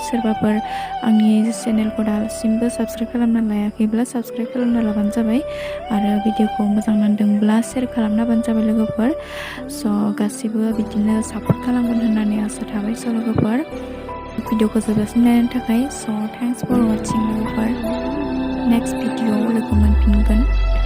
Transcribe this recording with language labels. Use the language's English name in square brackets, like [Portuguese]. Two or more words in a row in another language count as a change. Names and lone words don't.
[Bodo] सोरबाफोर आंनि चेनेलखौ दासिमबो साबस्क्राइब खालामना लायाखैब्ला साबस्क्राइब खालामना लाबानो जाबाय आरो भिडिअखौ मोजां नांदोंब्ला शेयार खालामना होबानो जाबाय लोगोफोर। So गासिबो बिदिनो सापर्ट खालामगोन होननानै आसा थाबाय। So लोगोफोर भिडिअखौ जोबजासिम नायनो थाखाय [English] so thanks for watching [Bodo] लोगोफोर। नेक्स्ट भिडिअआव लोगो मोनफिनगोन।